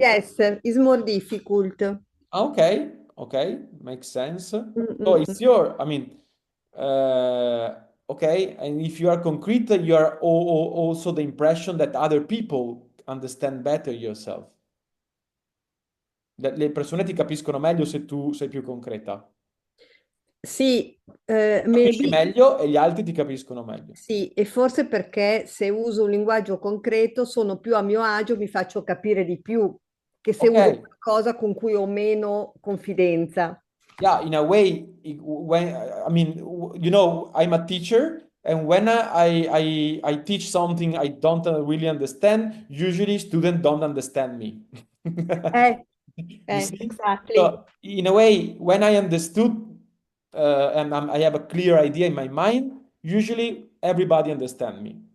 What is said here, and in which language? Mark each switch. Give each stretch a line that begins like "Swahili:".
English: Yes, it's more difficult. Okay, okay, makes sense. So Mm. it's your, I mean, okay, and if you are concrete, you are also the impression that other people understand better yourself.
Italian: Le persone ti capiscono meglio se tu sei più concreta. Sì, Capisci meglio e gli altri ti capiscono meglio. Sì, e forse perché se uso un linguaggio concreto sono più a mio agio, mi faccio capire di più che se uso
English: Okay,
Italian: qualcosa con cui ho meno confidenza.
English: yeah, in a way, when I mean, you know, I'm a teacher, and when I teach something I don't really understand, usually students don't understand me. Eh, You see? exactly. So in a way, when I understood and I have a clear idea in my mind, usually everybody understand me.